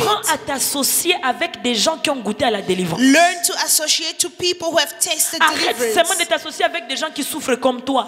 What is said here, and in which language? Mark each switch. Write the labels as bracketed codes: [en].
[fr] Apprends à t'associer avec des gens qui ont goûté à la délivrance. [en] Learn to associate to people who have tasted [fr] Arrête [en] deliverance. [fr] seulement de t'associer avec des gens qui souffrent comme toi.